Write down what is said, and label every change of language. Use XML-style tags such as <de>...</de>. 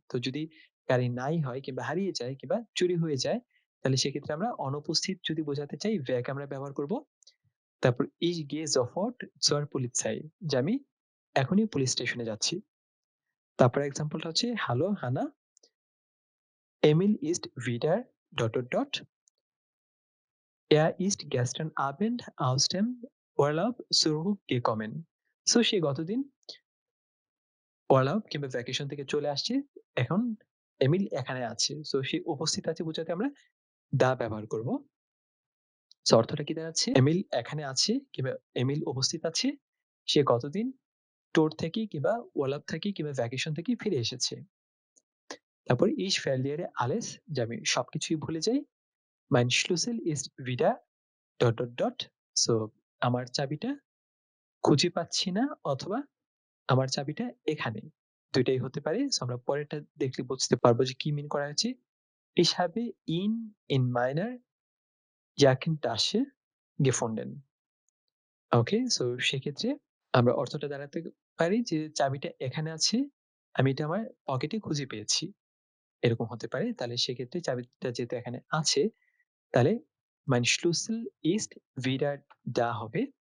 <bn>তো যদি গাড়ি নাই হয় কিংবা হারিয়ে যায় কিংবা চুরি হয়ে যায়, তাহলে সেক্ষেত্রে আমরা অনুপস্থিত যদি বোঝাতে চাই weg আমরা ব্যবহার করব। তারপর</bn> <de>Ich gehe sofort zur Polizei,</de> <bn>যে আমি এখনই পুলিশ স্টেশনে যাচ্ছি। তারপর এক্সাম্পলটা হচ্ছে</bn> <de>Hallo Hannah, Emil ist wieder</de> <bn>dot, dot, dot.</bn> <de>Er ist gestern Abend aus dem Urlaub zurückgekommen.</de> <bn>So সে গতদিন Urlaub কিংবা ভ্যাকেশন থেকে চলে আসছে। এখন এমিল এখানে আছে। সো সে উপস্থিত আছে বোঝাতে আমরা দা ব্যবহার করব। সো অর্থটা কি দাঁড়াচ্ছে? এমিল এখানে আছে কিংবা এমিল উপস্থিত আছে। সে গতদিন ট্যুর থেকে কিংবা Urlaub থেকে কিংবা ভ্যাকেশন থেকে ফিরে এসেছে। তারপর</bn> <de>Ich verliere alles,</de> <bn>যে আমি সবকিছুই ভুলে যাই।</bn> <de>Mein Schlüssel ist wieder ডট, ডট, ডট।</de> <bn>So আমার চাবিটা খুঁজে পাচ্ছি না, অথবা আমার চাবিটা এখানে। ২ টাই হতে পারে। সো আমরা পরেরটা দেখলে বুঝতে পারবো যে কি মিন করা হয়েছে।</bn> <de>Ich habe ihn in meiner Jackentasche gefunden.</de> <bn>Okay? So সেক্ষেত্রে আমরা অর্থটা দাঁড়াতে পারি যে চাবিটা এখানে আছে। আমি এটা আমার পকেটে খুঁজে পেয়েছি। এরকম হতে পারে। তাহলে সেক্ষেত্রে চাবিটা যেহেতু এখানে আছে, তাহলে</bn> <de>mein Schlüssel ist wieder da</de> <bn>হবে।</bn>